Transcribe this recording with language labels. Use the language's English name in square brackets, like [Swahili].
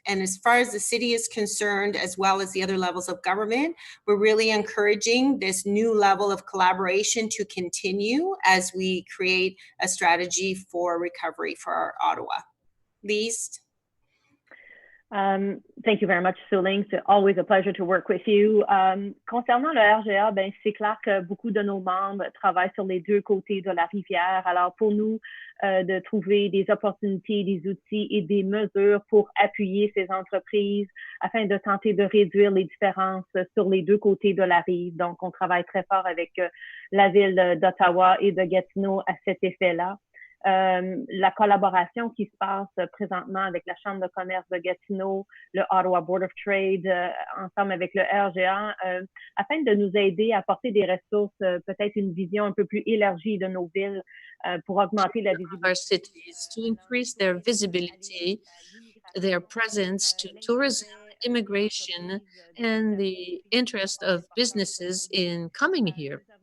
[English] And as far as the city is concerned, as well as the other levels of government, we're really encouraging this new level of collaboration to continue as we create a strategy for recovery for our Ottawa. Lise? Thank you very much, Suling. It's always a pleasure to work with you. [French] Concernant le RGA, ben, c'est clair que beaucoup de nos membres travaillent sur les deux côtés de la rivière. Alors, pour nous, de trouver des opportunités, des outils et des mesures pour appuyer ces entreprises afin de tenter de réduire les différences sur les deux côtés de la rive. Donc, on travaille très fort avec la ville d'Ottawa et de Gatineau à cet effet-là. La collaboration qui se passe présentement avec la Chambre de commerce de Gatineau, le Ottawa Board of Trade, ensemble avec le RGA, afin de nous aider à apporter des ressources, peut-être une vision un peu plus élargie de nos villes pour augmenter la visibilité. [English] Our cities to increase their visibility, their presence to tourism, immigration, and the interest of businesses in coming here.